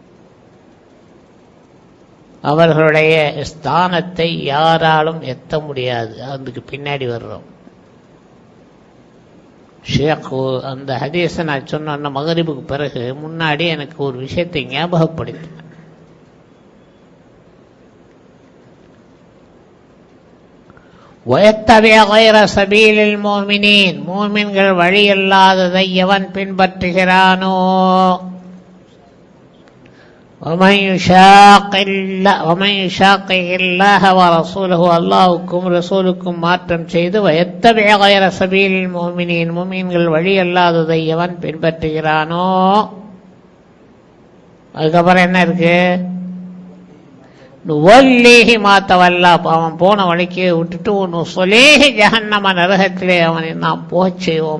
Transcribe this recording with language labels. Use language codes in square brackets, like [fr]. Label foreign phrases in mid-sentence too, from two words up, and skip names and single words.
[ta] அவர்களுடைய ஸ்தானத்தை யாராலும் எத்த முடியாது. அதுக்கு பின்னாடி வர்றோம். ஷேக் அந்த ஹதீஸை நான் சொன்ன மகரிபுக்கு பிறகு முன்னாடி எனக்கு ஒரு விஷயத்தை ஞாபகப்படுத்தினேன். [ar] وَيَتَّبِعْ غَيْرَ سَبِيلِ الْمُؤْمِنِينَ [ta] மூமின்கள் வழி அல்லாததை எவன் பின்பற்றுகிறானோ [ar] وَمَنْ يُشَاقِقِ اللَّهَ وَرَسُولَهُ [ta] அல்லாஹ்வுக்கும் ரசூலுக்கும் மாற்றம் செய்து [ar] وَيَتَّبِعْ غَيْرَ سَبِيلِ الْمُؤْمِنِينَ [ta] மூமின்கள் வழி அல்லாததை எவன் பின்பற்றுகிறானோ அதுக்கப்புறம் என்ன இருக்கு? [ar] نوله ما تولى [ta] அவன் போன வழிக்கு விட்டுட்டு ஒன்று [ar] نصله جهنم [ta] நரகத்திலே அவனை நாம் போகச் செய்வோம்.